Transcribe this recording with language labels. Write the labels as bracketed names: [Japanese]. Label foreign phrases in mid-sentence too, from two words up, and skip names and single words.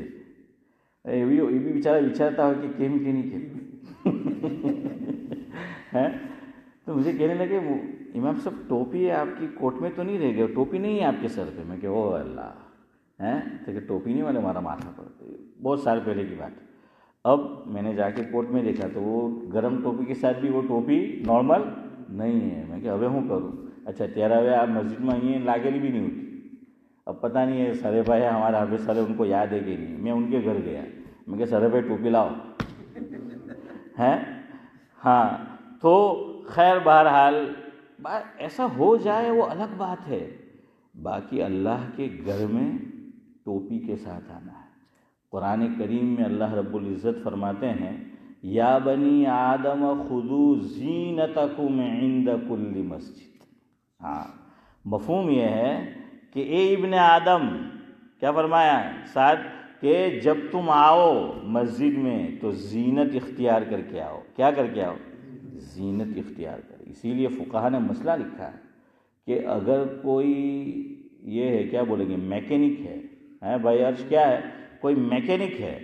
[Urdu] یہ بھی بیچارہ وچارتا ہو کہ کیم کی نہیں کیم تو مجھے کہنے لگے امام صاحب ٹوپی ہے آپ کی کوٹ میں تو نہیں رہ گئے؟ ٹوپی نہیں ہے آپ کے سر پہ؟ میں کہ او اللہ تو کہ ٹوپی نہیں والے ہمارا ماتھا پر. بہت سال پہلے کی بات. اب میں نے جا کے کوٹ میں دیکھا تو وہ گرم ٹوپی کے ساتھ بھی وہ ٹوپی نارمل نہیں ہے. میں کہ [Gujarati] હવે હું કરું? અચ્છા ત્યારે હવે આ મસ્જિદમાં અહીં લાગેલી બી નહીં હોતી. [Urdu] اب پتہ نہیں ہے سارے بھائی ہمارا حافظ صاحب ان کو یاد ہے کہ نہیں. میں ان کے گھر گیا, میں کہ سارے بھائی ٹوپی لاؤ ہیں. ہاں تو خیر بہرحال ایسا ہو جائے وہ الگ بات ہے, باقی اللہ کے گھر میں ٹوپی کے ساتھ آنا ہے. قرآن کریم میں اللہ رب العزت فرماتے ہیں [Arabic] یا بنی آدم خذوا زینتکم عند کل مسجد. [Urdu] ہاں مفہوم یہ ہے کہ اے ابن آدم, کیا فرمایا ساتھ کہ جب تم آؤ مسجد میں تو زینت اختیار کر کے آؤ. کیا کر کے آؤ؟ زینت اختیار کر. اسی لیے فقہا نے مسئلہ لکھا ہے کہ اگر کوئی یہ ہے کیا بولیں گے میکینک ہے بھائی عرش کیا ہے, کوئی میکینک ہے.